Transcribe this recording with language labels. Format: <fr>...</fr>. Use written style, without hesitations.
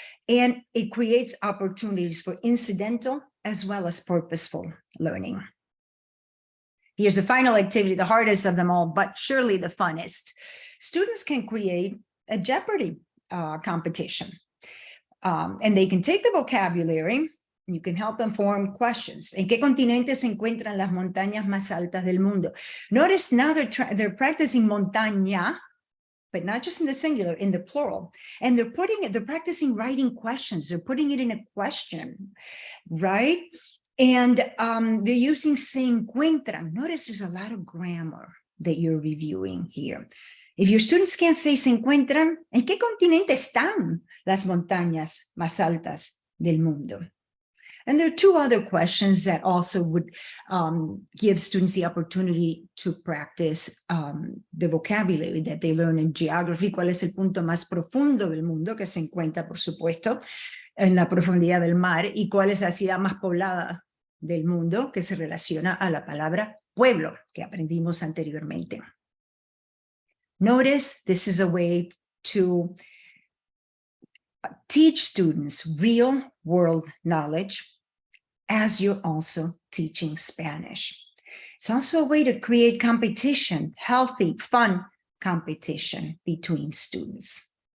<en>And it creates opportunities for incidental as well as purposeful learning. Here's the final activity, the hardest of them all, but surely the funnest. Students can create a Jeopardy competition. And they can take the vocabulary. You can help them form questions.</en> <es>¿En qué continente se encuentran las montañas más altas del mundo?</es> <en>Notice now they're practicing montaña, but not just in the singular, in the plural. And they're practicing writing questions. They're putting it in a question, right? And they're using se encuentran. Notice there's a lot of grammar that you're reviewing here. If your students can't say</en> <es>se encuentran, ¿en qué continente están las montañas más altas del mundo?</es> <en>And there are two other questions that also would give students the opportunity to practice the vocabulary that they learn in geography.</en> <es>¿Cuál es el punto más profundo del mundo? Que se encuentra, por supuesto, en la profundidad del mar. ¿Y cuál es la ciudad más poblada del mundo? Que se relaciona a la palabra pueblo, que aprendimos anteriormente.</es> <en>Notice this is a way to teach students real world knowledge as you're also teaching Spanish. It's also a way to create competition, healthy, fun competition between students.</en>